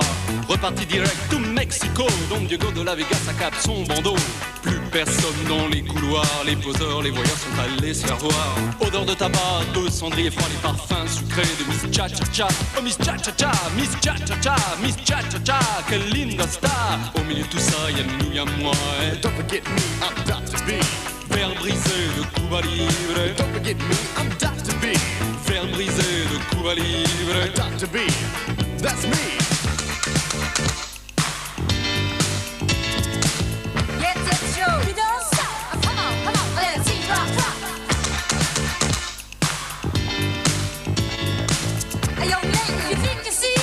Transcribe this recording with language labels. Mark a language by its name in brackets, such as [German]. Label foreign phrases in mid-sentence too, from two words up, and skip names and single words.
[French] Reparti [English] direct to Mexico, [French] Don Diego de la Vegas accap son bandeau. Plus personne dans les couloirs, les poseurs, les voyeurs sont allés se faire voir. Odeur de tabac, de cendrier froid, les parfums sucrés de Miss Cha-Cha-Cha. Oh Miss Cha-Cha-Cha, Miss Cha-Cha-Cha, Miss Cha-Cha-Cha, quelle linda star. Au milieu de tout ça, y'a nous, y'a moi, et [English] Don't forget me, I'm Dr. B. [French] verre brisé de Cuba Libre. [English] Don't forget me, I'm Dr. B. [French] Verre brisé de Cuba Libre. [English] Dr. B, that's me. Yes, yes, yo. You don't stop. Oh, come on, let me see you rock, rock. Hey, yo, lady, you think you see?